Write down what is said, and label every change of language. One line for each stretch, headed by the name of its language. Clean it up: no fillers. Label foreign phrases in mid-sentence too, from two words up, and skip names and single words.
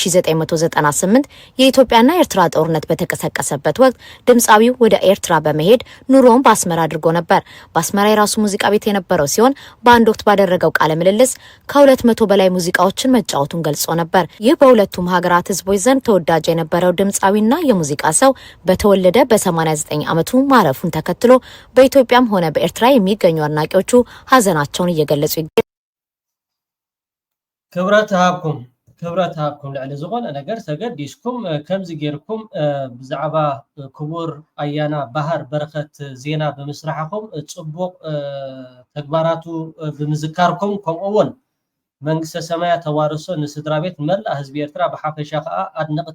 Amharic: በ1998 የኢትዮጵያና ኤርትራ ጦርነት በተቀሰቀሰበት ወቅት ድምጻዊው ወደ ኤርትራ በመሄድ ኑሮን በአስመራ አድርጎ ነበር። በአስመራ የራሱ ሙዚቃ ቤት የነበረው ሲሆን በአንድ ወቅት ባደረገው ቃለ ምልልስ ከ200 በላይ ሙዚቃዎችን መጫወቱን ገልጾ ነበር። ይህ በሁለቱም ሀገራት ህዝቦች ዘንድ ተወዳጅ የነበረው ድምጻዊና የሙዚቃ ሰው በተወለደ በ89 ዓመቱ ማረፉን ተከትሎ በኢትዮጵያም ሆነ በኤርትራ የሚገኙ አድናቂዎቹ ሀዘናቸውን እየገለጹ ይገኛሉ።
Tigrinya: ክብረት ሃብኩም ክብረታኩም ልዕሊ ዝኾነ ነገር ተገዲስኩም ከምዚ ጌርኩም ብዛዕባ ክቡር ኣያና ባህር በረኸት ዜና ብምስራሕኩም ጽቡቕ ተግባራቱ ብምዝካርኩም ከምኡውን መንግስተ ሰማያ ተዋርሶ ንስድራ ቤት መላእ ህዝቢ ኤርትራ ብሓፈሻ ከዓ ኣድነቕቲ